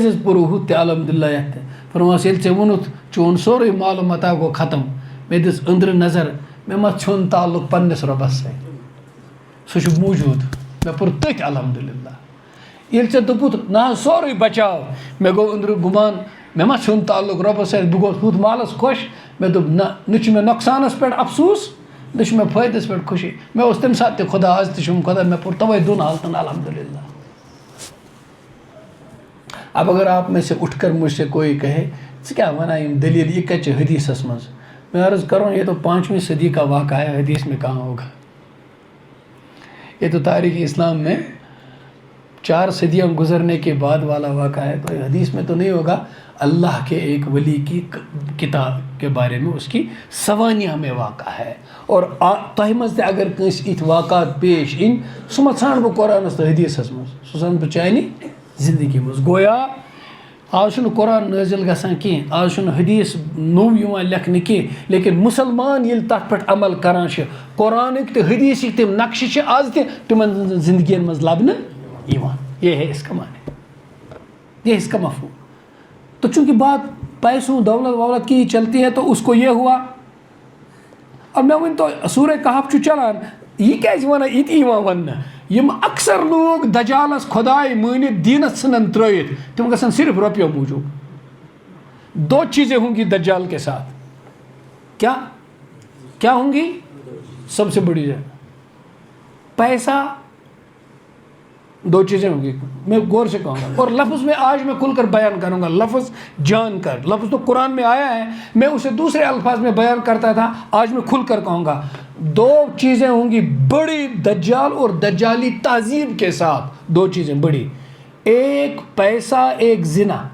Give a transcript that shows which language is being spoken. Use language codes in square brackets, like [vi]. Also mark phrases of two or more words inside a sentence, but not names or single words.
[ks] حظ پوٚرُو ہُتھ تہِ [ar] الحمدللہ [ks] یَتھ تہِ فرماس ییٚلہِ ژےٚ ووٚنُتھ چون سورُے مالو متا گوٚو ختم مےٚ دِژ أنٛدرٕ نظر مےٚ ما ژھیوٚن تعلق پنٛنِس رۄبَس سۭتۍ سُہ چھُ موٗجوٗد مےٚ پوٚر تٔتھۍ [ar] الحمدللہ [ks] ییٚلہِ ژےٚ دوٚپُتھ نہ حظ سورُے بچاو مےٚ گوٚو أنٛدرٕ گُمان مےٚ ما ژھیوٚن تعلق رۄبَس سۭتۍ بہٕ گوٚوُس ہُتھ مالَس خۄش مےٚ دوٚپ نہ چھُ مےٚ نۄقصانَس پٮ۪ٹھ افسوٗس نہ چھُ مےٚ فٲیدَس پٮ۪ٹھ خوشی مےٚ اوس تَمہِ ساتہٕ تہِ خۄدا آز تہِ چھُم خۄدا مےٚ پوٚر تَوَے دۄن حالتَن [ar] الحمدللہ [ur] اب اگر آپ میں سے اٹھ کر مجھ سے کوئی کہے [ks] ژٕ کیٛاہ وَنان یِم دٔلیٖل یہِ کَتہِ چھِ حدیثَس منٛز [ur] میں عرض کروں یہ تو 5ویں صدی کا واقعہ ہے حدیث میں کہاں ہوگا یہ تو تاریخ اسلام میں 4 صدیاں گزرنے کے بعد والا واقعہ ہے تو حدیث میں تو نہیں ہوگا اللہ کے ایک ولی کی کتاب کے بارے میں اس کی سوانح میں واقع ہے اور [ks] تۄہہِ منٛز تہِ اگر کٲنٛسہِ یِتھۍ واقعات پیش یِن سُہ ما ژھانٛڈٕ بہٕ قرآنَس تہٕ حدیثَس منٛز سُہ ژھانٛڈٕ بہٕ چانہِ زندگی منٛز گویا آز چھُنہٕ قرآن نٲزِل گژھان کینٛہہ آز چھُنہٕ حدیث نوٚو یِوان لیکھنہٕ کینٛہہ لیکن مُسلمان ییٚلہِ تَتھ پٮ۪ٹھ عمل کَران چھِ قرآنٕکۍ تہٕ حدیثٕکۍ تِم نقشہٕ چھِ آز تہِ تِمن ہٕنٛزن زندگیَن منٛز لَبنہٕ یِوان [ur] یہ ہے اس کا معنی یہ اس کا مفہوم تو چونکہ بات پیسوں دولت کی چلتی ہے تو اس کو یہ ہوا اب میں [ks] ون تو سورہ کہف چھُ چلان یہ کیازِ وَنان یہِ تہِ یِوان وَننہٕ یِم اکثر لوگ دجالس خداے مٲنِتھ دیٖنس ژھٕنن ترٲیِتھ تِم گژھن صرف رۄپیو موٗجوٗب [ur] 2 چیزیں ہوں گی دجال کے ساتھ کیا ہوں گی سب سے بڑی پیسہ 2 چیزیں ہوں گی میں غور سے کہوں گا اور لفظ میں آج میں کھل کر بیان کروں گا لفظ جان کر لفظ تو قرآن میں آیا ہے میں اسے دوسرے الفاظ میں بیان کرتا تھا آج میں کھل کر کہوں گا 2 چیزیں ہوں گی بڑی دجال اور دجالی تہذیب کے ساتھ 2 چیزیں بڑی ایک پیسہ ایک زنا